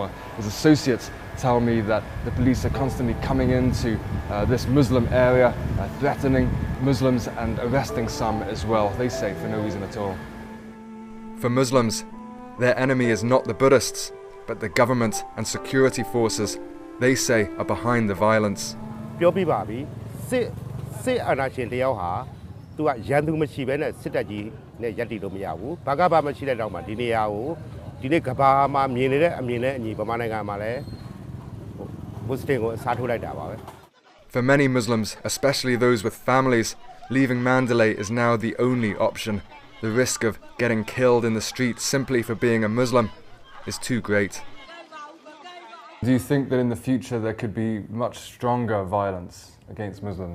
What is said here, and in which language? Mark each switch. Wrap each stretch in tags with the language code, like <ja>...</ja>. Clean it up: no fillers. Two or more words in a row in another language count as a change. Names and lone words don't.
<en>His associates tell me that the police are constantly coming into this Muslim area, threatening Muslims and arresting some as well, they say, for no reason at all. For Muslims, their enemy is not the Buddhists, but the government and security forces they say are behind the violence.</en> <my>ပြောပြပါပြီစစ်အာဏာရှင်တယောက်ဟာသူကရန်သူမရှိဘဲနဲ့စစ်တပ်ကြီးနဲ့ရပ်တည်လို့မရဘူးဘာကဘာမရှိတဲ့တောင်မှဒီနေရာကိုဒီနေ့ကဘာမှာမြင်နေတဲ့အမြင်နဲ့အညီဗမာနိုင်ငံမှာလည်းမွတ်စလင်ကိုအစားထိုးလိုက်တာပါပဲ</my> <en>For many Muslims, especially those with families, leaving Mandalay is now the only option. The risk of getting killed in the street simply for being a Muslim is too great. Do you think that in the future there could be much stronger violence against Muslims?</en>